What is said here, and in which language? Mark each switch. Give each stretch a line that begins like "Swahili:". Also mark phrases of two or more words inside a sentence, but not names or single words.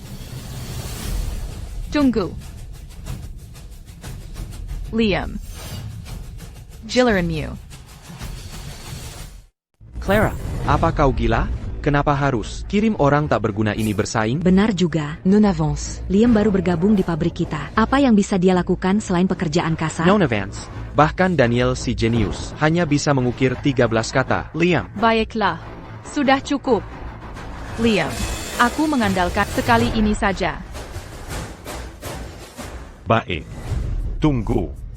Indonesian: Tunggu. Liam. Gillermew. Clara, apa kau gila? Kenapa harus kirim orang tak berguna ini bersaing? Benar juga. Non avance. Liam baru bergabung di pabrik kita. Apa yang bisa dia lakukan selain pekerjaan kasar? Non avance. Bahkan Daniel si jenius hanya bisa mengukir 13 kata. Liam, Baiklah. Sudah cukup. Liam, aku mengandalkan sekali ini saja. Baik. Tunggu.